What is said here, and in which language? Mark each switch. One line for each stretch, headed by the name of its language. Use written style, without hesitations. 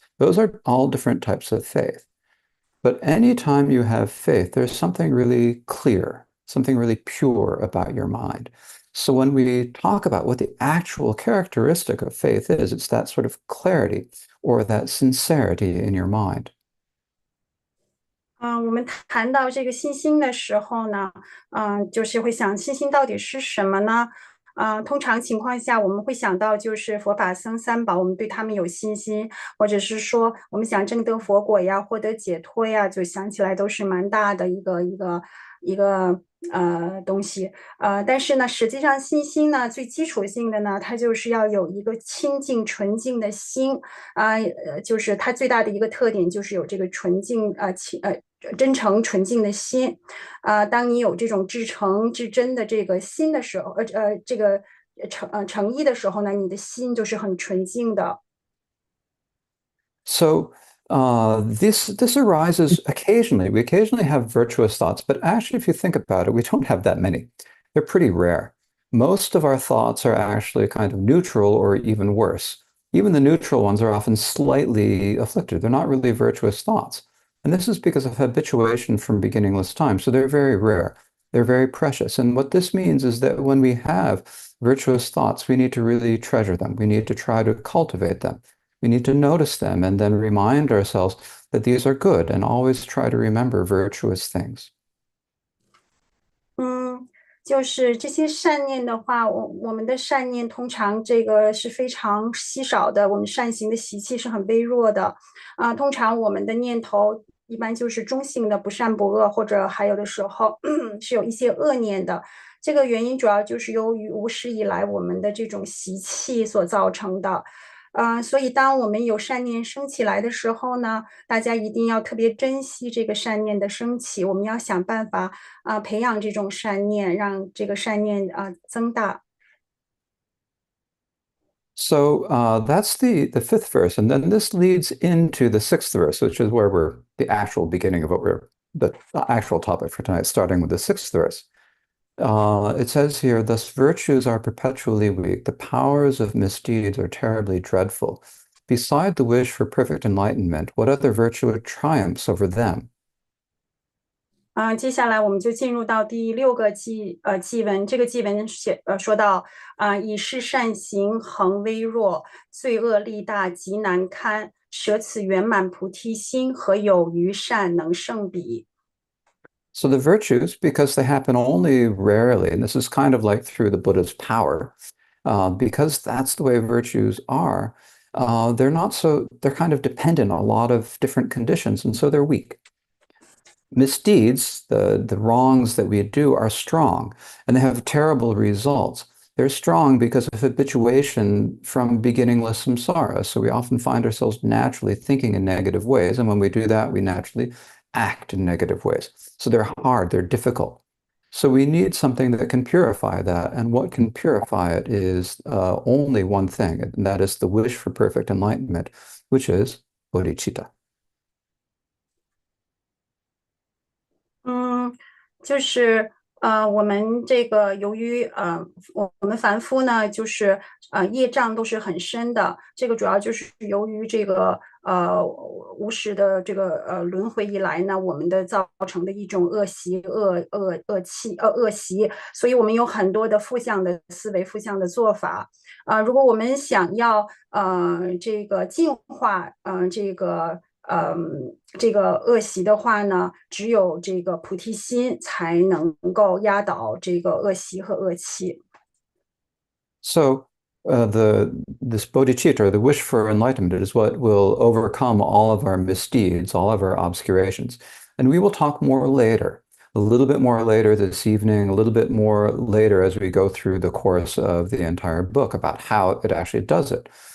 English: Those are all different types of faith. But anytime you have faith, there's something really clear, something really pure about your mind. So when we talk about what the actual characteristic of faith is, it's that sort of clarity or that sincerity in your mind.
Chinese: 我们谈到这个信心的时候呢，就是会想信心到底是什么呢？通常情况下我们会想到就是佛法僧三宝，我们对他们有信心，或者是说我们想证得佛果呀，获得解脱呀，就想起来都是蛮大的一个东西。但是呢，实际上信心呢，最基础性的呢，它就是要有一个清净纯净的心就是它最大的一个特点就是有这个纯净真诚纯净的心当你有这种至诚至真的这个心的时候这个诚意的时候呢，你的心就是很纯净的。
English: So this arises occasionally. We occasionally have virtuous thoughts, but actually, if you think about it, we don't have that many. They're pretty rare. Most of our thoughts are actually kind of neutral or even worse. Even the neutral ones are often slightly afflicted. They're not really virtuous thoughts. And this is because of habituation from beginningless time. So they're very rare. They're very precious. And what this means is that when we have virtuous thoughts, we need to really treasure them. We need to try to cultivate them. We need to notice them and then remind ourselves that these are good and always try to remember virtuous things.
Chinese: 就是这些善念的话，我们的善念通常这个是非常稀少的，我们善行的习气是很微弱的通常我们的念头一般就是中性的，不善不恶，或者还有的时候是有一些恶念的。这个原因主要就是由于无始以来我们的这种习气所造成的。所以当我们有善念升起来的时候呢，大家一定要特别珍惜这个善念的升起，我们要想办法培养这种善念，让这个善念增大。
English: So that's the fifth verse, and then this leads into the sixth verse, which is where we're the actual beginning of the actual topic for tonight, starting with the sixth verse. It says here, thus virtues are perpetually weak. The powers of misdeeds are terribly dreadful. Beside the wish for perfect enlightenment, what other virtue triumphs over them?
Chinese: 接下来我们就进入到第六个祭文。这个祭文说到以是善行恒微弱，罪恶力大极难堪，舍此圆满菩提心，何有余善能胜彼？
English: So the virtues, because they happen only rarely, and this is kind of like through the Buddha's power, because that's the way virtues are, they're kind of dependent on a lot of different conditions, and so they're weak. Misdeeds, the wrongs that we do, are strong, and they have terrible results. They're strong because of habituation from beginningless samsara. So we often find ourselves naturally thinking in negative ways, and when we do that, we naturally act in negative ways. So they're hard, they're difficult. So we need something that can purify that. And what can purify it is only one thing, and that is the wish for perfect enlightenment, which is bodhicitta.
Chinese: 就是我们这个由于我们凡夫呢，就是业障都是很深的，这个主要就是由于这个无始的这个轮回以来呢，我们的造成的一种恶习、恶习，所以我们有很多的负向的思维、负向的做法。如果我们想要这个净化这个这个恶习的话呢，只有这个菩提心才能够压倒这个恶习和恶气。
English: So the this bodhicitta, or the wish for enlightenment, is what will overcome all of our misdeeds, all of our obscurations. And we will talk more later, a little bit more later this evening, a little bit more later as we go through the course of the entire book about how it actually does it.